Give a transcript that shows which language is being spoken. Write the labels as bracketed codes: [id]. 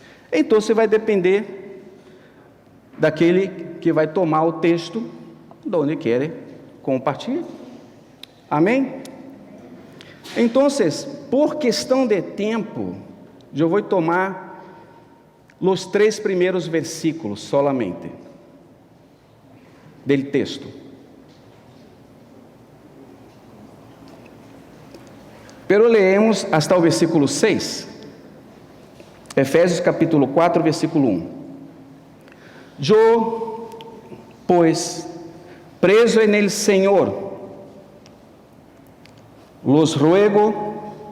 [pt] Então, você vai depender daquele que vai tomar o texto, de onde quer compartilhar. Amém? Então, por questão de tempo, eu vou tomar os 3 primeiros versículos [es] solamente [pt] do texto. [es] Pero leemos hasta o versículo 6. Efésios capítulo 4, versículo 1. [pt] Eu, pois, [es] preso en el Señor, los ruego